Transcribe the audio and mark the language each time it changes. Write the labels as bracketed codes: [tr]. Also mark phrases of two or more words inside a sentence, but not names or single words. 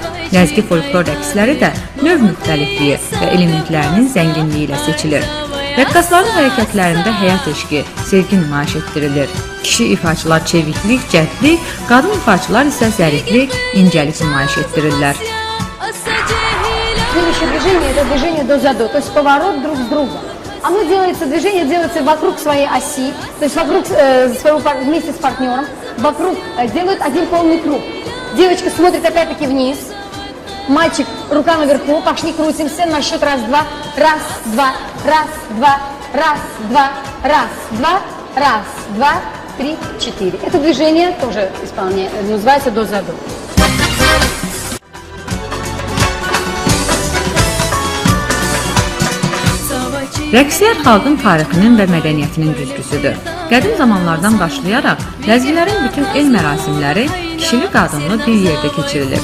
[az] Ləzgi folklor rəqsləri də növ müxtəlifliyi və elementlərinin zənginliyi ilə seçilir. Rəqqasların hərəkətlərində həyat eşqi, sevgi nümayiş etdirilir. Kişi ifaçılar çeviklik, cəldlik, qadın ifaçılar isə zəriflik, incəlik nümayiş etdirirlər. [ru] Следующее движение – это движение до-за-до, то есть поворот друг с другом. Оно делается, движение делается вокруг своей оси, то есть вокруг вместе с партнером, вокруг делают один полный круг. Девочка смотрит опять-таки вниз, мальчик рука наверху, пошли крутимся на счет раз-два, раз-два, раз-два, раз-два, раз-два, раз-два, 3, 4. Это движение тоже называется до-за-до. [az] Rəqslər xalqın tarixinin və mədəniyyətinin güzgüsüdür. Qədim zamanlardan başlayaraq ləzgilərin bütün el mərasimləri kişili-qadınlı bir yerdə keçirilir.